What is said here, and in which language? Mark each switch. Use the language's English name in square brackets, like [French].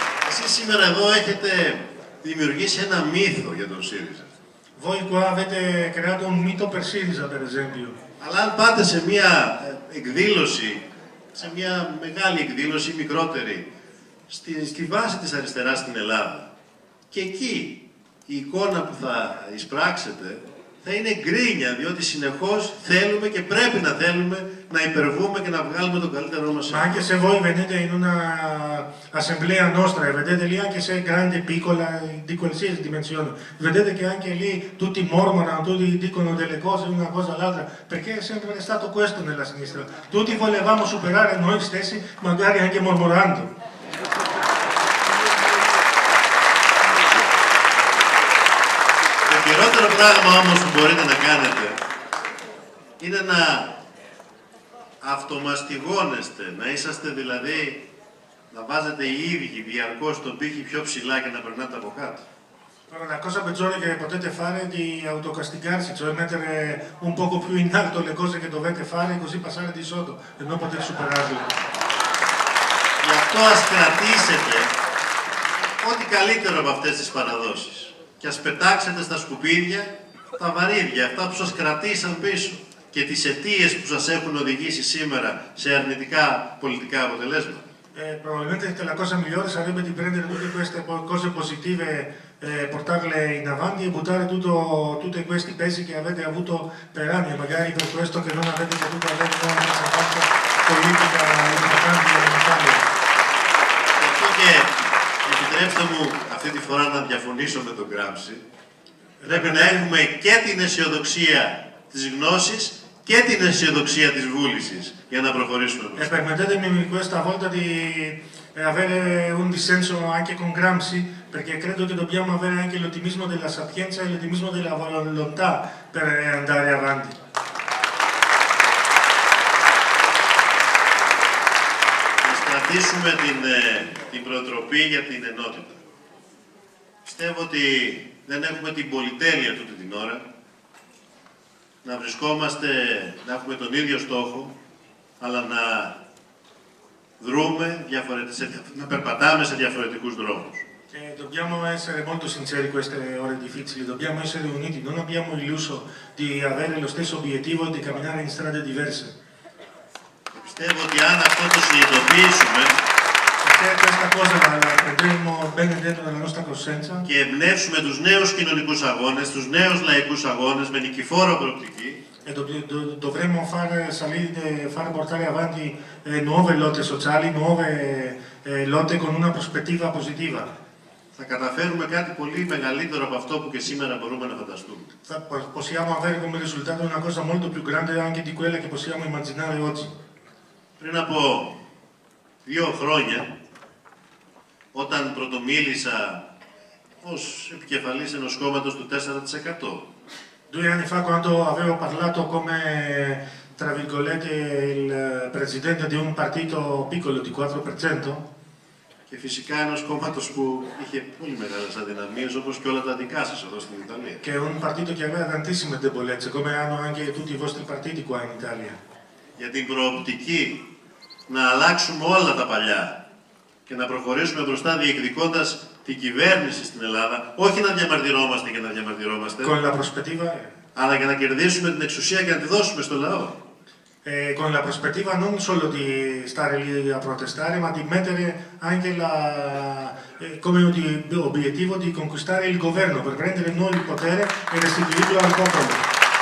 [Greek] Εσείς σήμερα εδώ έχετε δημιουργήσει ένα μύθο για τον ΣΥΡΙΖΑ. [Italian] Voi qua avete creato un mito per Sirisa, per esempio. [Greek] Αλλά αν πάτε σε μια εκδήλωση, σε μια μεγάλη εκδήλωση ή μικρότερη, στη βάση της αριστεράς στην Ελλάδα, και εκεί η εικόνα που θα εισπράξετε θα είναι γκρίνια, διότι συνεχώς θέλουμε και πρέπει να θέλουμε να υπερβούμε και να βγάλουμε τον καλύτερό μας. [Italian] Ma anche se voi venite in una assemblea nostra e vedete lì anche se è grande, piccola, di qualsiasi dimensione, vedete che anche lì tutti mormorano, tutti dicono delle cose una cosa all'altra, perché è sempre stato questo nella sinistra. Tutti volevamo superare noi stessi, magari anche mormorando. [Greek] Το χειρότερο πράγμα όμως που μπορείτε να κάνετε είναι να αυτομαστιγώνεστε, να είσαστε δηλαδή, να βάζετε οι ίδιοι διαρκώς τον πύχη πιο ψηλά και να περνάτε από κάτω. [Italian] Allora, la cosa peggiore che potete fare è di autocastigarsi, cioè mettere un poco più in alto le cose che dovete fare e così passare di sotto e non poter superarle. [Greek] Γι' αυτό ας κρατήσετε ό,τι καλύτερο από αυτές τις παραδόσεις και ας πετάξετε στα σκουπίδια τα βαρύδια, αυτά που σας κρατήσαν πίσω και τις αιτίες που σας έχουν οδηγήσει σήμερα σε αρνητικά πολιτικά αποτελέσματα. [Italian] Probabilmente la cosa migliore sarebbe di prendere tutte queste cose positive, portarle in avanti e buttare tutti questi pesi che avete avuto per anni, e magari per questo che non avete potuto avere una fatta politica importante in Italia. [Greek] Γι' αυτό και επιτρέψτε μου αυτή τη φορά να διαφωνήσω με τον Γκράμψη. Πρέπει να έχουμε και την αισιοδοξία της γνώσης και την αισιοδοξία της βούλησης για να προχωρήσουμε. [Italian] E permettetemi questa volta di avere un dissenso anche con Gramsci, perché credo che dobbiamo avere anche l'ottimismo della sapienza e l'ottimismo della volontà per andare avanti. [Greek] Να κρατήσουμε την προτροπή για την ενότητα. Πιστεύω ότι δεν έχουμε την πολυτέλεια τούτη την ώρα να βρισκόμαστε, να έχουμε τον ίδιο στόχο, αλλά να δρούμε, να περπατάμε σε διαφορετικούς δρόμους. [Italian] Dobbiamo essere molto sinceri in queste ore difficili, dobbiamo essere uniti, non abbiamo illuso di avere lo stesso obiettivo e di camminare in strade diverse. [Greek] Πιστεύω ότι αν αυτό το συνειδητοποιήσουμε [Italian] questa cosa la prenderemo bene dentro nella nostra coscienza [Greek] και εμπνεύσουμε τους νέους κοινωνικούς αγώνες, τους νέους λαϊκούς αγώνες με νικηφόρο προοπτική, [Italian] e dovremmo far portare avanti nuove lotte sociali, nuove lotte con una prospettiva positiva. [Greek] θα καταφέρουμε κάτι πολύ μεγαλύτερο από αυτό που και σήμερα μπορούμε να φανταστούμε. [Italian] Possiamo avere come risultato una cosa molto più grande anche di quella che possiamo immaginare oggi. [Greek] Πριν από 2 χρόνια, όταν πρωτομίλησα ως επικεφαλής ενός κόμματος του 4%, [Italian] 2 anni fa, quando avevo parlato come, tra virgolette, il presidente di un partito piccolo di 4%, [Greek] και φυσικά ενός κόμματος που είχε πολύ μεγάλες αδυναμίες, όπως και όλα τα δικά σας εδώ στην Ιταλία. [Italian] che è un partito che aveva tantissime debolezze, come hanno anche tutti i vostri partiti qua in Italia. [Greek] Για την προοπτική να αλλάξουμε όλα τα παλιά και να προχωρήσουμε μπροστά διεκδικώντας την κυβέρνηση στην Ελλάδα, όχι να διαμαρτυρόμαστε και να διαμαρτυρόμαστε, [Italian] Con la prospettiva, [Greek] αλλά και να κερδίσουμε την εξουσία και να τη δώσουμε στο λαό. [Italian] con la prospettiva non solo di stare lì a protestare, ma di mettere anche come obiettivo di conquistare il governo, per prendere noi il potere e restituirlo al popolo.